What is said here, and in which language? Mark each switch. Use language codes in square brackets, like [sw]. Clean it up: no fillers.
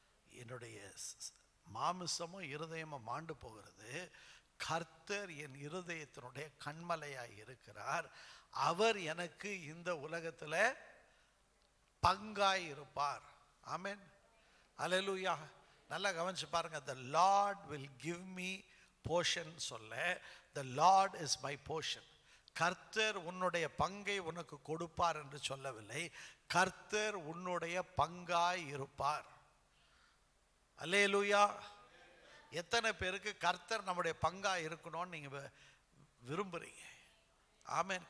[ta] என்னுடைய மாமிசமும் இருதயமும் மாண்டு போகிறது. கர்த்தர் என் இருதயத்தினுடைய கண்மலையாய் இருக்கிறார். அவர் எனக்கு இந்த உலகத்தில் பங்காய் இருப்பார். ஆமென். அல்லேலூயா. நல்லா கவனிச்சு பாருங்க. [en] the Lord will give me portion [ta] சொல்ல, [en] the Lord is my portion. [ta] கர்த்தர் உன்னுடைய பங்கை உனக்கு கொடுப்பார் என்று சொல்லவில்லை. கர்த்தர் உன்னுடைய பங்காய் இருப்பார். அல்லேலூயா. எத்தனை பேருக்கு கர்த்தர் நம்முடைய பங்காய் இருக்கணும்னு நீங்க விரும்புறீங்க? ஆமென்.